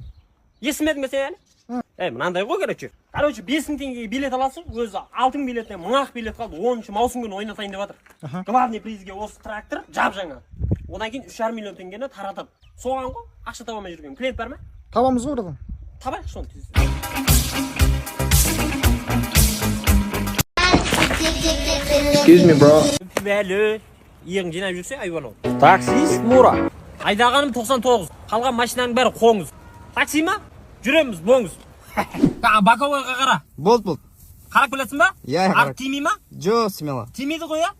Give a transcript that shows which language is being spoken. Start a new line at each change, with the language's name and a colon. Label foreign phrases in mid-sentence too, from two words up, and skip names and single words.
Kazakh: Есімедің бе сен әлі? Мынандай ғой короче. Короче, 5 теңгеге билет аласың, өзі алтын билетіне 1000 билет қалды. 10-ші маусым күні ойнатайын деп жатыр.
Russian: Главный призге
Kazakh: осы трактор жап жаңа. Одан кейін 3,5 миллион теңгені таратады. Соған ғой, ақша таба алмай жүргем. Клиент бар ма? Табамыз ғой братан. Табайық соны тез.
English: Excuse me, bro.
Kazakh: Бәлі, иығын жинап жүрсе, айбан ау. Таксист Мура. Айдағаным 99. Қалған машинаның бәрі қоңыз. Такси ма? Жүреміз, боңыз. Баковойға қара. Болды. Қарап келесің ба? Иә, қарап. Тимей ма? Жо, смело. Тимейді ғой, я?